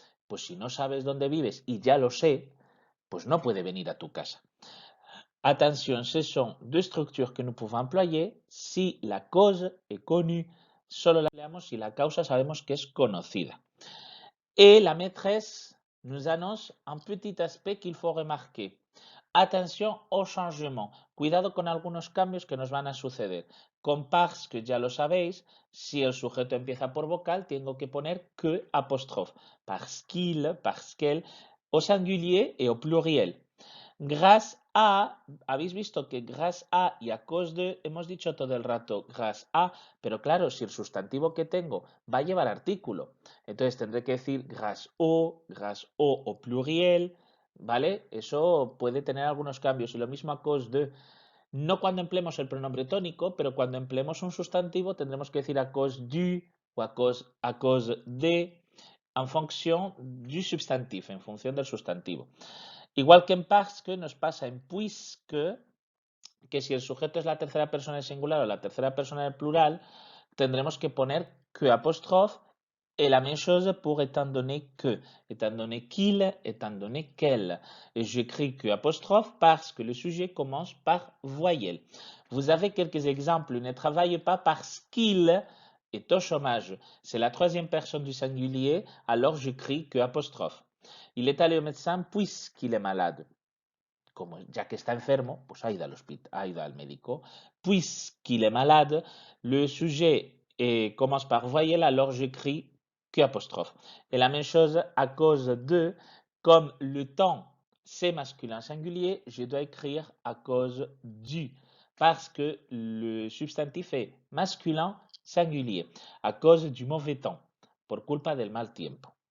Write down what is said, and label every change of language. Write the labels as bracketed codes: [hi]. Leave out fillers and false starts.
[es] Pues si no sabes dónde vives y ya lo sé, pues no puede venir a tu casa. [fr] Attention, ce sont deux structures que nous pouvons employer si la cause est connue. [es] Solo la empleamos si la causa sabemos que es conocida. [fr] Et la maîtresse nous annonce un petit aspect qu'il faut remarquer. [es] Atención [fr] au changement. [es] Cuidado con algunos cambios que nos van a suceder. Con [fr] parce que [es] ya lo sabéis, si el sujeto empieza por vocal, tengo que poner que apóstrofe. [fr] Parce qu'il, parce qu'elle, au singulier et au pluriel. [es] Grâce a, habéis visto que [fr] grâce a [es] y [fr] a cause de, [es] hemos dicho todo el rato grâce a, pero claro, si el sustantivo que tengo va a llevar artículo, entonces tendré que decir [fr] grâce au [es] pluriel, ¿vale? Eso puede tener algunos cambios y lo mismo [fr] a cause de. [es] No cuando empleemos el pronombre tónico, pero cuando empleemos un sustantivo tendremos que decir [fr] a cause du [es] o [fr] a cause de en fonction du substantif, [es] en función del sustantivo. Igual que en [fr] parce que [es] nos pasa en [fr] puisque, [es] que si el sujeto es la tercera persona del singular o la tercera persona del plural, tendremos que poner que apóstrofe [fr] et la même chose pour étant donné qu'il, étant donné qu'elle. Et j'écris que apostrophe parce que le sujet commence par voyelle. Vous avez quelques exemples. Ne travaille pas parce qu'il est au chômage. C'est la troisième personne du singulier, alors j'écris que apostrophe. Il est allé au médecin puisqu'il est malade. [es] Como ya que está enfermo, pues ha ido al médico. [fr] Puisqu'il est malade, le sujet commence par voyelle, alors j'écris que apostrophe. Et la même chose à cause de, comme le temps c'est masculin singulier, je dois écrire à cause du, parce que le substantif est masculin singulier, à cause du mauvais temps, [es] por culpa del mal tiempo.